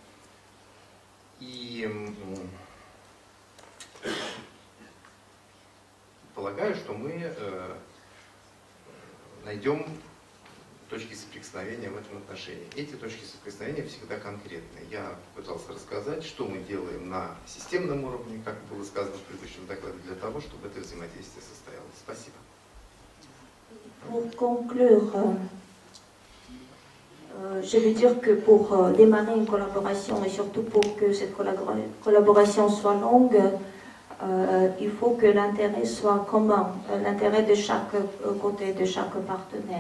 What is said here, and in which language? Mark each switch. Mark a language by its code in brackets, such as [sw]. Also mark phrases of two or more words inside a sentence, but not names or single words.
[ru] И полагаю, что мы найдем точки соприкосновения в этом отношении. Эти точки соприкосновения всегда конкретные. Я пытался рассказать, что мы делаем на системном уровне, как было сказано в предыдущем докладе, для того, чтобы это взаимодействие состоялось. Спасибо. [fr] Pour conclure, je veux dire que pour démarrer une collaboration et surtout pour que cette collaboration soit longue, il faut que l'intérêt soit commun, l'intérêt de chaque côté, de chaque partenaire.